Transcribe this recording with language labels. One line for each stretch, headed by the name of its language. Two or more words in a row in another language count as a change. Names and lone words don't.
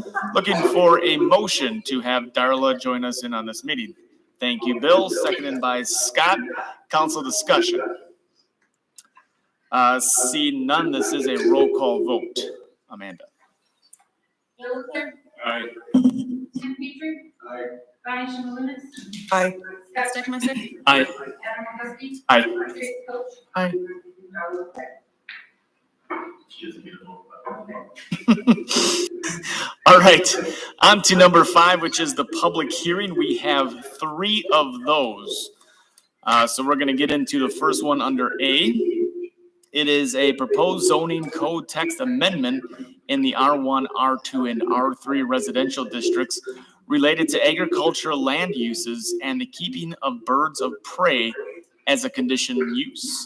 English: Looking for a motion to have Darla join us in on this meeting. Thank you, Bill. Seconded by Scott. Council discussion. See none, this is a roll call vote. Amanda. Darla Leclerc. Aye. Tim Petrie. Aye. Bonnie Shalhoub. Aye. Scott Steckmeister. Aye. Aaron Husky. Aye. Tracy Coach. Aye. Darla Leclerc. She is a beautiful. All right, on to number 5, which is the public hearing. We have 3 of those. So we're going to get into the first one under A. It is a proposed zoning code text amendment in the R1, R2, and R3 residential districts related to agricultural land uses and the keeping of birds of prey as a conditional use.